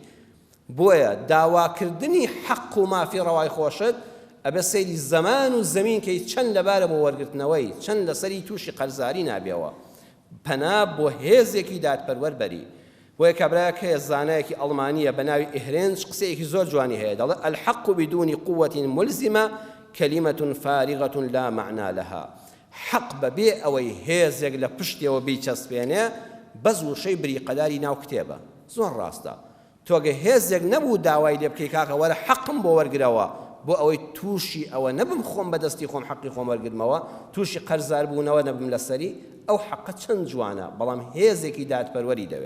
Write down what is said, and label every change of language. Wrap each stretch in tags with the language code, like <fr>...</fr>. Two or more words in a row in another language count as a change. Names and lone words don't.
<ckb>بۆیە داواکردنی حەق و مافی ڕەوای خۆشت ئەبێ سەیری زەمان و زەمین کەی چەند لەبارە بۆ وەرگرتنەوەی، چەند لەسەری تووشی قەرزاری نابێەوە، پەنا بۆ هێزێکی دادپەروەر بەری. بۆیە کابراایەک هەیە زانایەکی ئەڵمانیە بە ناوی ئیهرێنج، قسەیەکی زۆر جوانی هەیە، دەڵێ</ckb> <ar>الحەق بدون قوة ملزمة كلمة فارغة لا معنى لها.</ar> <ckb>حەق بەبێ ئەوەی هێزێک لە پشتیەوە بیچەسپێنێ بەز و شەی بریقەداری ناو کتێبە. زۆر ڕاستە، تۆگە هێزێک نەبوو داوای لێ بکەی کاکە وەرە حەقم بۆ وەرگرەوە، بۆ ئەوەی تووشی ئەوە نەبم خۆم بەدەستی خۆم حەقی خۆم وەرگرمەوە، تووشی قەرزار بوونەوە نەبم لەسەری، ئەو حەقە چەند جوانە، بەڵام هێزێکی دادپەروەری دەوێت.</ckb>